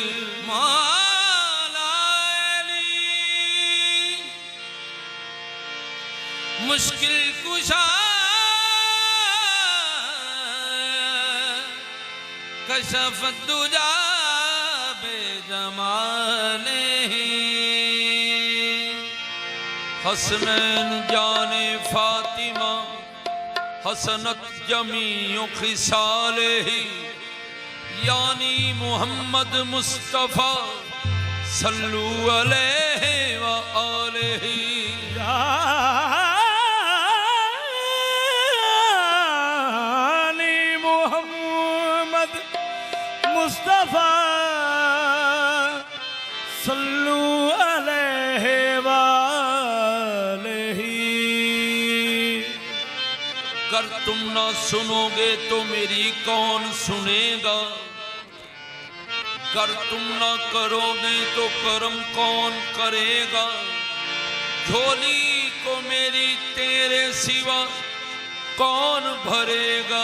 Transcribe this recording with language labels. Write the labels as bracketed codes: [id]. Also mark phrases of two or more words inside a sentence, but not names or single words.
[ur] مولا علی مشکل کشا [ar] كشف الدجى بجماله [ur] حسنین جانِ فاطمہ [ar] حسنت جميع خصاله [ur] یعنی محمد مصطفیٰ [ar] صلوا عليه وآله [ur] یعنی محمد مصطفیٰ [ar] صلوا عليه وآله. [ur] اگر تم نہ سنو گے تو میری کون سنے گا، اگر تم نہ کرو گے تو کرم کون کرے گا. جھولی کو میری تیرے سوا کون بھرے گا.